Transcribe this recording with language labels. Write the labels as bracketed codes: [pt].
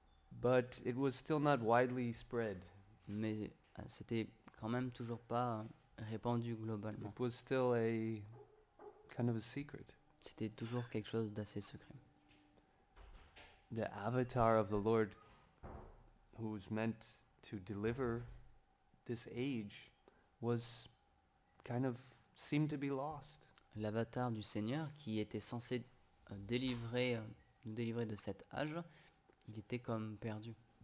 [en] But it was still not widely spread. [fr] Mais c'était quand même toujours pas répandu globalement. [en] It was still a kind of a secret. [fr] C'était toujours quelque chose d'assez secret. [en] The avatar of the Lord, who's meant to deliver this age, was kind of seemed to be lost. [fr] L'avatar du Seigneur qui était censé nous délivrer de cet âge, il était comme perdu.